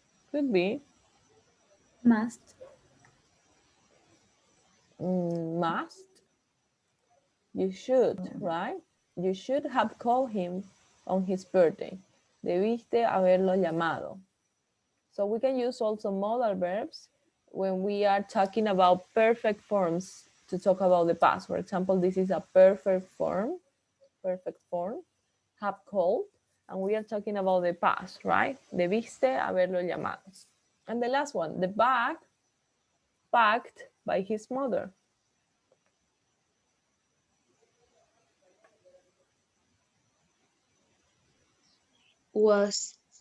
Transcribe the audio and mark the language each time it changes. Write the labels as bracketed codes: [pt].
[en] Could be. Must. Must. You should, right? You should have called him on his birthday. [es] Debiste haberlo llamado. [en] So we can use also modal verbs when we are talking about perfect forms to talk about the past. For example, this is a perfect form, have called, and we are talking about the past, right? [es] Debiste haberlo llamado. [en] And the last one, the bag packed by his mother. Was.